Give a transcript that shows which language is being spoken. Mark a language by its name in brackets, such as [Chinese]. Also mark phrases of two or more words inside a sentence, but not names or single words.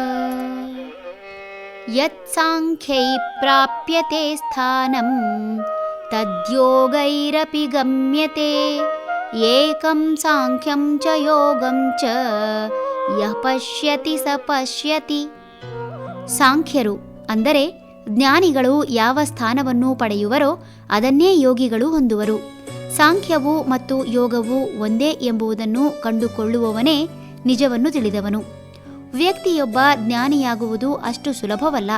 [Sanskrit] ಯತ್ಸಾಂಖ್ಯೈ ಪ್ರಾಪ್ಯತೆ ಸ್ಥಾನಂ ತದ್ಯೋಗೈರಪಿ ಗಮ್ಯತೆ. ಏಕಂ ಸಾಂಖ್ಯಂ ಚ ಯೋಗಂ ಚ ಯಃ ಪಶ್ಯತಿ ಸ ಪಶ್ಯತಿ. [Kannada] ಸಾಂಖ್ಯರು ಅಂದರೆ ಜ್ಞಾನಿಗಳು ಯಾವ ಸ್ಥಾನವನ್ನು ಪಡೆಯುವರೋ ಅದನ್ನೇ ಯೋಗಿಗಳು ಹೊಂದುವರು. ಸಾಂಖ್ಯವು ಮತ್ತು ಯೋಗವು ಒಂದೇ ಎಂಬುದನ್ನು ಕಂಡುಕೊಳ್ಳುವವನೇ ನಿಜವನ್ನು ತಿಳಿದವನು. ವ್ಯಕ್ತಿಯೊಬ್ಬ ಜ್ಞಾನಿಯಾಗುವುದು ಅಷ್ಟು ಸುಲಭವಲ್ಲ.